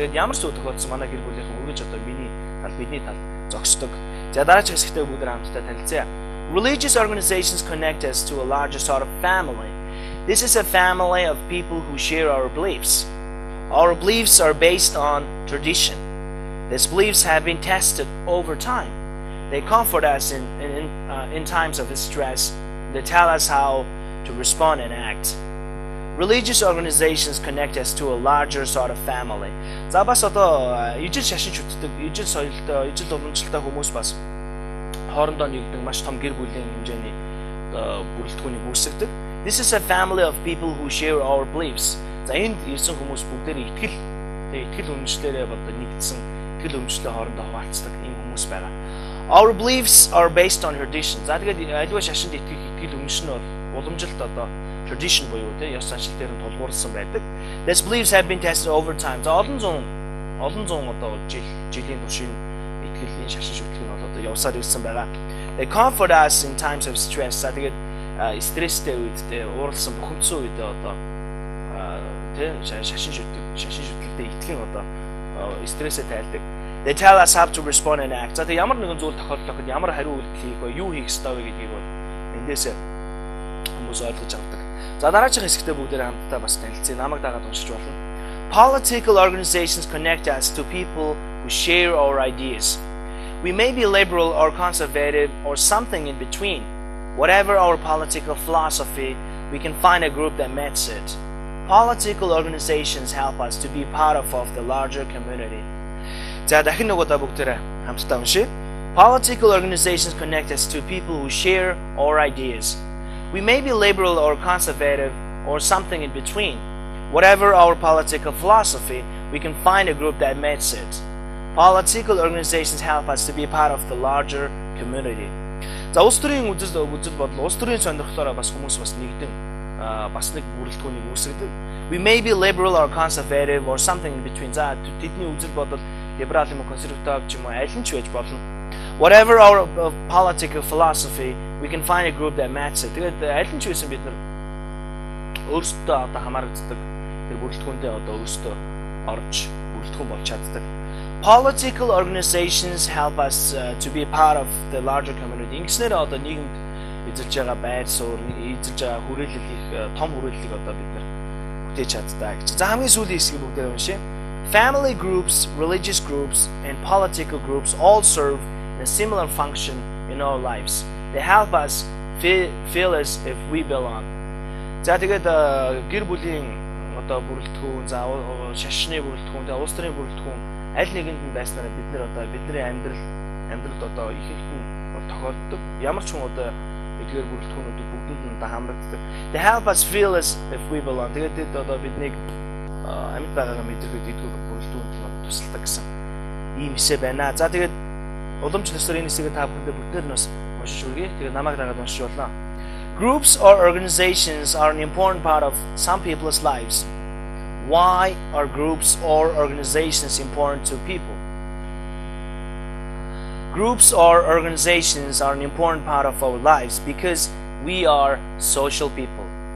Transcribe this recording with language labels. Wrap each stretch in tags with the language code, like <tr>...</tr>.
<mn>Тэгээд ямар ч зүйл тохиолдсон манай гэр бүлийнхэн үргэлж одоо бидний тал зогсдог. За дараагийн хэсэгтээ бүгд хамтдаа танилцъя.</mn> <en>Religious organizations connect us to a larger sort of family. This is a family of people who share our beliefs. Our beliefs are based on tradition. These beliefs have been tested over time. They comfort us in times of stress. They tell us how to respond and act. Religious organizations connect us to a larger sort of family.</en> <mn>За бас одоо ижил шашин шүтдэг, ижил соёлтой, ижил уламжлалтай хүмүүс бас хоорондоо нэгдэг маш том гэр бүлийн хэмжээний бүрэлдэхүүнийг үүсгэдэг.</mn> <en>This is a family of people who share our beliefs.</en> <mn>За энд ирсэн хүмүүс бүгдээрээ итгэл үнэмшлэрээ одоо нэгдсэн, итгэл үнэмшлээ хоорондоо хуваалцдаг ийм хүмүүс байгаа.</mn> <en>Our beliefs are based on tradition.</en> <mn>За тэгээд аливаа шашинд итгэл үнэмш нь бол уламжилт одоо tradition буюу тэ ёс заншил дээр нь тулгуурласан байдаг.</mn> <en>These beliefs have been tested over time.</en> <mn>За олон зуун одоо жилийн туршийн итгэлийн шашин шүтлэг нь бол одоо явсаар ирсэн байгаа.</mn> <en>They comfort us in times of stress.</en> <mn>За тэгээд стресстэй үед тэ ууралсан бухимдсан үед одоо тэ шашин шүтлэгтэй итгэн одоо стрессээ тайлдаг.</mn> <en>They tell us how to respond and act.</en> <mn>За тэгээд ямар нэгэн зүйл тохиолдлоход ямар хариу үйлдэл хийх вэ, юу хийх ёстой вэ гэдгийг бол эндээсээ хүмүүс ойлгож авдаг. За дараагийн хэсэгтээ бүгдээрээ хамтдаа бас танилцъя. Намайг дагаад уншиж болно.</mn> <en>Political organizations connect us to people who share our ideas. We may be liberal or conservative or something in between. Whatever our political philosophy, we can find a group that matches it. Political organizations help us to be part of the larger community.</en> <mn>За дахин нөгөөдөө бүгдээрээ хамтдаа уншъя.</mn> <en>Political organizations connect us to people who share our ideas. We may be liberal or conservative or something in between. Whatever our political philosophy, we can find a group that matches it. Political organizations help us to be part of the larger community.</en> <mn>За улс төрийн үзэл бодол, улс төрийн сонирхлоороо бас хүмүүс бас нэгдэн бас нэг бүрэлдэхүүнийг үүсгэдэг.</mn> <en>We may be liberal or conservative or something in between.</en> <mn>За тэдний үзэл бодол либерал юм уу, консерватив ч юм уу, аль нь ч байж болно.</mn> <en>Whatever our political philosophy, we can find a group that matches it.</en> <mn>Тэгээд аль нь ч байсан бид нар өөрсдөө одоо хамаарагддаг тэр бүрэлдэхүүндээ одоо өөрсдөө орж бүрэлдэхүүн болж чаддаг.</mn> <en>Political organizations help us to be part of the larger community.</en> <mn>Ингэснээр одоо нийгэмд эзэлж байгаа байр суурь, эзэлж байгаа хүрээлэл их том хүрээллийг одоо бид нар бүтээж чаддаг гэж. За хамгийн сүүлийн хэсгийг бүгдээ уншъя.</mn> <en>Family groups, religious groups, and political groups all serve a similar function in our lives. They help us feel as if we belong.</en> <mn>За тэгээд гэр бүлийн одоо бүрэлдэхүүн, за шашны бүрэлдэхүүн, улс төрийн бүрэлдэхүүн аль нэгэнд нь байснараа бид нар одоо бидний амьдралд одоо их ихтэн тохиолддог. Ямар ч хүн одоо эдгээр бүрэлдэхүүнүүд бүгдэнд нь одоо хамрагддаг.</mn> <en>They help us feel as if we belong.</en> <mn>Тэгээд одоо биднийг амьд байгаагаа мэдэрхэд эдгээр бүрэлдэхүүнд тусалдаг гэсэн ийм хэсэг байна. За тэгээд уламж төсөр энэ хэсгийг та бүхэндээ бүгдээр нь бас уншиж үргэе. Тэгээд намайг дагаад уншиж болно.</mn> <en>Groups or organizations are an important part of some people's lives. Why are groups or organizations important to people? Groups or organizations are an important part of our lives because we are social people.</en>